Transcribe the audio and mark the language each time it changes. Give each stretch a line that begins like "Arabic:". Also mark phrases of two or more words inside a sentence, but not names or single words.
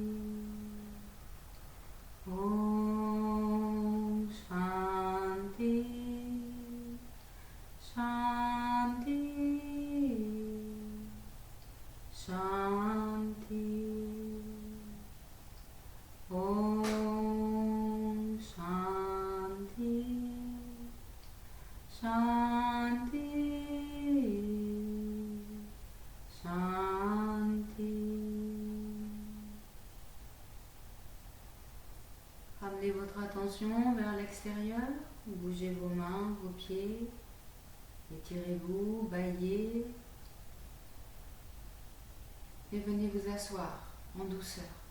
Sanskrit: ॐ शान्तिः, शान्तिः, शान्तिः. ॐ शान्तिः, शान्तिः, शान्तिः.
French: Ramenez votre attention vers l'extérieur, bougez vos mains, vos pieds, étirez-vous, baillez et venez vous asseoir en douceur.